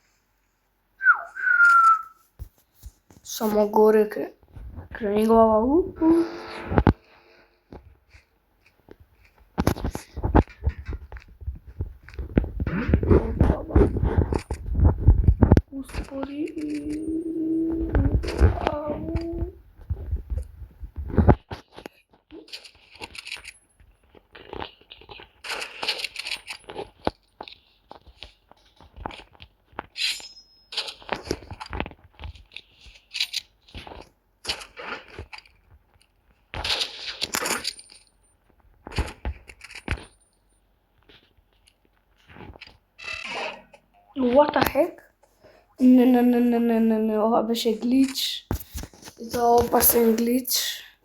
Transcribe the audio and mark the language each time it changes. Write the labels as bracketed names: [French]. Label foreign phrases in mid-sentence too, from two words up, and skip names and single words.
[Macedonian] Само горе крени глава. Успори. [English] What the heck? [Macedonian] Не, ова беше глич. И тоа опасен глич.